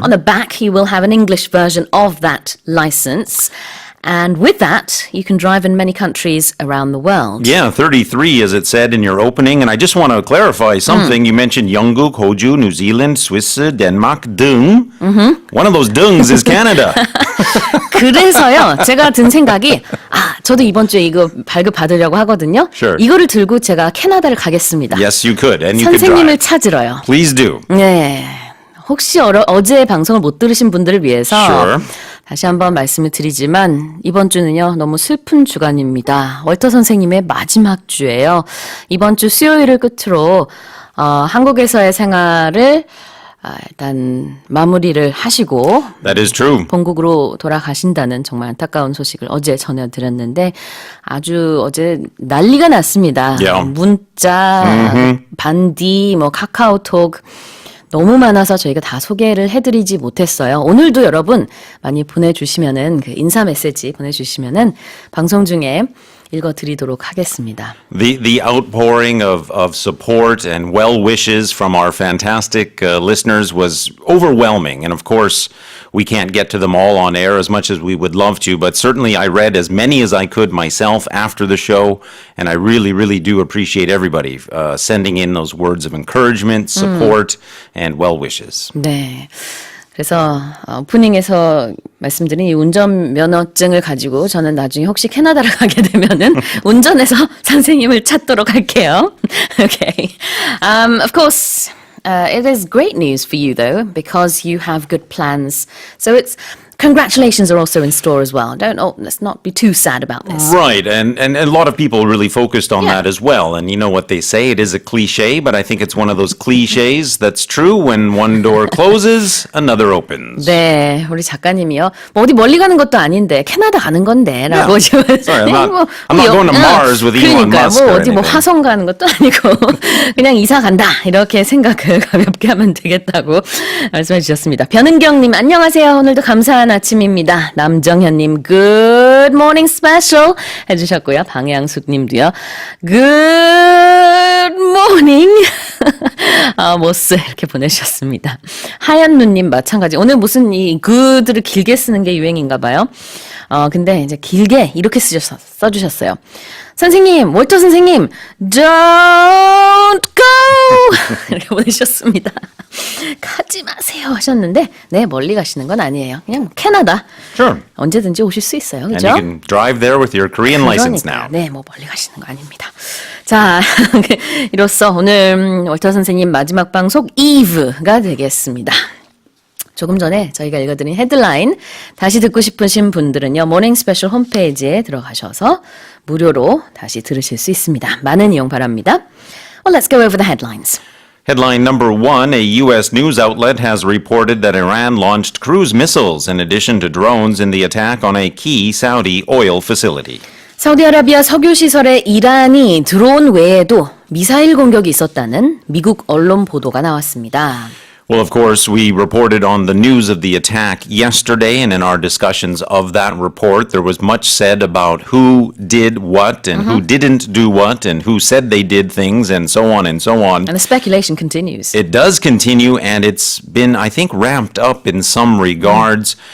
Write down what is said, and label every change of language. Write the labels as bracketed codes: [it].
[en] On the back, you will have an English version of that license. And with that, you can drive in many countries around the world. Yeah, 33 as it said in your opening. And I just want to clarify something. You mentioned 영국, 호주, New Zealand, Swiss, Denmark, 등. One of those dungs is Canada. [ko] 그래서요, 제가 든 생각이, 저도 이번 주에 이거 발급 받으려고 하거든요. [en] Sure. [ko] 이거를 들고 제가 캐나다를 가겠습니다. [en] Yes, you could. And you could [ko] 선생님을 찾으러요. [en] Please do. [ko] 네. 혹시 어제 방송을 못 들으신 분들을 위해서 [en] Sure. [ko] 다시 한번 말씀을 드리지만 이번 주는요 너무 슬픈 주간입니다. 월터 선생님의 마지막 주예요. 이번 주 수요일을 끝으로 한국에서의 생활을 일단 마무리를 하시고 [en] That is true. [ko] 본국으로 돌아가신다는 정말 안타까운 소식을 어제 전해드렸는데 아주 어제 난리가 났습니다. [en] Yeah. [ko] 문자, 반디, 카카오톡 너무 많아서 저희가 다 소개를 해드리지 못했어요. 오늘도 여러분 많이 보내주시면은 그 인사 메시지 보내주시면은 방송 중에 읽어드리도록 하겠습니다. [en] The outpouring of support and well wishes from our fantastic listeners was overwhelming. And of course, we can't get to them all on air as much as we would love to, but certainly I read as many as I could myself after the show. And I really, really do appreciate everybody sending in those words of encouragement, support, and well wishes. [ko] 네. 그래서 오프닝에서 말씀드린 이 운전면허증을 가지고 저는 나중에 혹시 캐나다를 가게 되면은 운전해서 선생님을 찾도록 할게요. [en] Okay. Of course, it is great news for you though because you have good plans. So it's congratulations are also in store as well. Let's not be too sad about this. Right, and a lot of people really focused on Yeah. that as well. And you know what they say, it is a cliche, but I think it's one of those cliches that's true. When one door closes, another opens. [ko] 네, 우리 작가님이요. 뭐 어디 멀리 가는 것도 아닌데 캐나다 가는 건데라고 지금. [en] Sorry, I'm not going to Mars with Elon [ko] 그러니까요. [en] Musk [ko] 뭐 [en] or [ko] 어디 뭐 [en] anything. [ko] 화성 가는 것도 아니고 그냥 이사 간다 이렇게 생각을 가볍게 하면 되겠다고 말씀해 주셨습니다. 변은경님 안녕하세요. 오늘도 감사한 아침입니다. 남정현님 Good morning special 해주셨고요. 방향숙님도요. [en] Good morning. [ko] 모스 이렇게 보내주셨습니다. 하얀누님 마찬가지. 오늘 무슨 이 그들을 길게 쓰는 게 유행인가 봐요. 근데 이제 길게 이렇게 써주셨어요. 선생님, 월터 선생님, [en] don't go! [ko] 이렇게 보내주셨습니다. 가지 마세요 하셨는데, 네, 멀리 가시는 건 아니에요. 그냥 캐나다. [en] Sure. [ko] 언제든지 오실 수 있어요. [en] And [ko] 그죠? [en] you can drive there with your Korean license [ko] 그러니까요. [en] now. [ko] 네, 뭐 멀리 가시는 거 아닙니다. 자, 이로써 오늘 월터 선생님 마지막 방송 이브가 되겠습니다. 조금 전에 저희가 읽어드린 헤드라인 다시 듣고 싶으신 분들은요. 모닝 스페셜 홈페이지에 들어가셔서 무료로 다시 들으실 수 있습니다. 많은 이용 바랍니다. [en] Well, let's go over the headlines. Headline number one, a U.S. news outlet has reported that Iran launched cruise missiles in addition to drones in the attack on a key Saudi oil facility. [ko] 사우디아라비아 석유 시설에 이란이 드론 외에도 미사일 공격이 있었다는 미국 언론 보도가 나왔습니다. [en] Well, of course, we reported on the news of the attack yesterday, and in our discussions of that report, there was much said about who did what and who didn't do what and who said they did things and so on and so on. And the speculation continues. It does continue, and it's been, I think, ramped up in some regards.